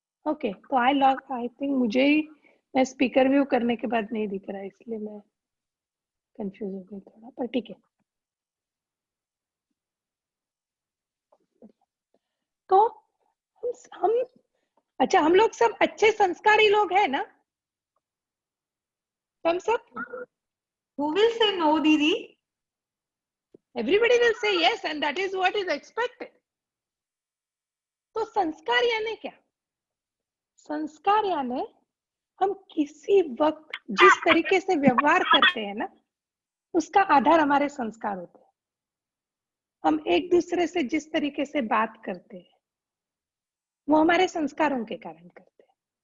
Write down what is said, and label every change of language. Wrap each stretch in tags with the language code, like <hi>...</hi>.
<hi>Okay, तो</hi> <en>I think</en> <hi>मुझे ही मैं स्पीकर व्यू करने के बाद नहीं दिख रहा है, इसलिए मैं कंफ्यूज हो गई थोड़ा, पर ठीक है। तो हम अच्छा, हम लोग सब अच्छे संस्कारी लोग हैं ना? हम सब?</hi> <en>Who will say no didi? Everybody will say yes and that is what is expected.</en> <hi>तो संस्कार यानी क्या? संस्कार यानी हम किसी वक्त जिस तरीके से व्यवहार करते हैं ना, उसका आधार हमारे संस्कार होते हैं। हम एक दूसरे से जिस तरीके से बात करते हैं वो हमारे संस्कारों के कारण करते हैं।</hi>